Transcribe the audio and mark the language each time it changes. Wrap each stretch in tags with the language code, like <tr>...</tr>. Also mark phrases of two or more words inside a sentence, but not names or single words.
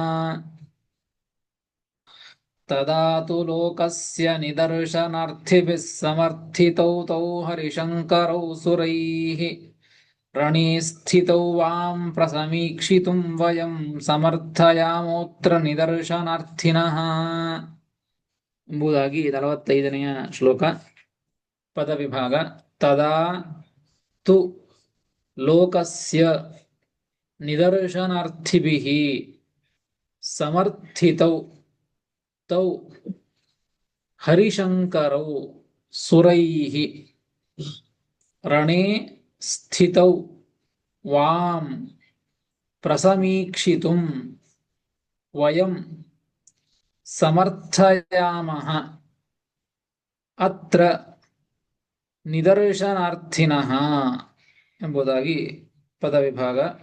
<sa>ತದಾ ತು ಲೋಕಸ್ಯ ನಿದರ್ಶನಾರ್ಥಿಭಿಃ ಸಮರ್ಥಿತೌ ತೌ ಹರಿಶಂಕರೌ ಸುರೈಃ ರಣೇ ಸ್ಥಿತೌ ವಾಂ ಪ್ರಸಮೀಕ್ಷಿತುಂ ವಯಂ ಸಮರ್ಥಯಾಮೋತ್ರ ನಿದರ್ಶನಾರ್ಥಿನಃ</sa> <kn>ಎಂಬುದಾಗಿ 45ನೆಯ ಶ್ಲೋಕ. ಪದವಿಭಾಗ.</kn> <sa>ತದಾ ತು ಲೋಕಸ್ಯ ನಿದರ್ಶನಾರ್ಥಿಭಿಃ ಸಮರ್ಥಿತೌ ತೌ ಹರಿಶಂಕರೌ ಸುರೈಃ ರಣೇ ಸ್ಥಿತೌ ವಾಂ ಪ್ರಸಮೀಕ್ಷಿತುಂ ವಯಂ ಸಮರ್ಥಯಾಮಃ ಅತ್ರ ನಿದರ್ಶನಾರ್ಥಿನಃ</sa> <kn>ಎಂಬುದಾಗಿ ಪದವಿಭಾಗ.</kn>